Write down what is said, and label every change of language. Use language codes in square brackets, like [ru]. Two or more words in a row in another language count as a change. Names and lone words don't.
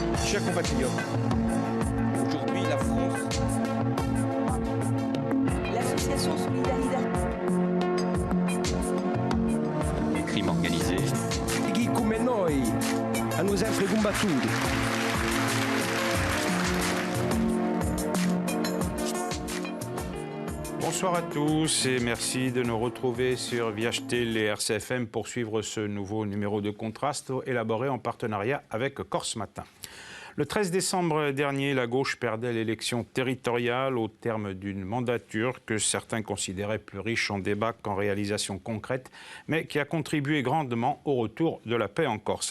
[fr] Chers compatriotes, aujourd'hui la France... L'association Solidarité. Les crimes organisés. [it] Chi come noi hanno sempre combattuto. [fr] Bonsoir à tous et merci de nous retrouver sur Viachetel et RCFM pour suivre ce nouveau numéro de Contraste élaboré en partenariat avec Corse Matin. Le 13 décembre dernier, la gauche perdait l'élection territoriale au terme d'une mandature que certains considéraient plus riche en débats qu'en réalisations concrètes, mais qui a contribué grandement au retour de la paix en Corse.